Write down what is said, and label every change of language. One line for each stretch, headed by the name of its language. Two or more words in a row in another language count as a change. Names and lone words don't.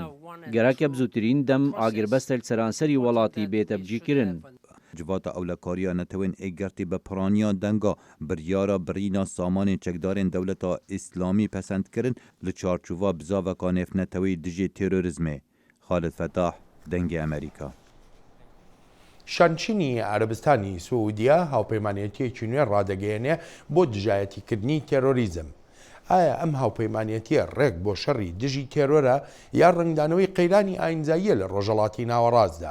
Kurdish: Gerek bi zûtirîn dem agirbestek seranserî welatî bête bicîkirin. Civata ewlekariya netewên êgirtî bi piraniya denga biryara birîna samanên çekdarên dewleta İslamî pesend kirin li çarçûva bizaveka nêvnetewî dijî terörizmê. Xalid Fetah, dengê Amerîka.
Central Kurdish: شانچینی عربستانی سعودیا هاوپەیمانێتیەکی نوێ ڕادەگەیەنێ بۆ دژایەتیکردنی تێرۆریزم. ئایا ئەم هاوپەیمانێتیە ڕێک بۆ شەڕی دژی تێرۆرە یا ڕنگدانەوەی قەیرانی ئاینزاییە لە ڕۆژهەڵاتی ناوەڕاستدا؟